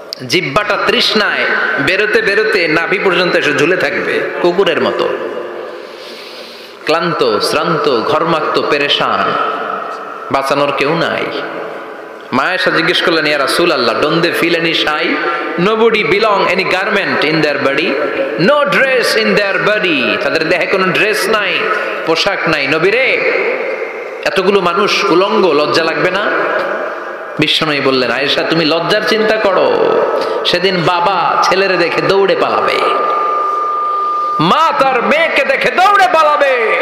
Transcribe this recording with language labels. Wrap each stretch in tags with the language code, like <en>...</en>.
<bn>জিহ্বাটা তৃষ্ণায় বেরোতে বেরোতে নাভি পর্যন্ত এসে ঝুলে থাকবে কুকুরের মতো, ক্লান্ত শ্রান্ত ঘর্মাক্ত পেরেশান, বাঁচানোর কেউ নাই। মা আয়েশা জিজ্ঞেস করলেন, ইয়া রাসূলুল্লাহ,</bn> <en>don't they feel any shy? Nobody belong any garment in their body, no dress in their body.</en> <bn>তাদের দেহে কোনো ড্রেস নাই, পোশাক নাই। নবী রে, এতগুলো মানুষ উলঙ্গ, লজ্জা লাগবে না? বিশ্বনবী বললেন, আয়েশা তুমি লজ্জার চিন্তা করো, সেদিন বাবা ছেলেরে দেখে দৌড়ে পালাবে, মা তার মেয়েকে দেখে দৌড়ে পালাবে।</bn>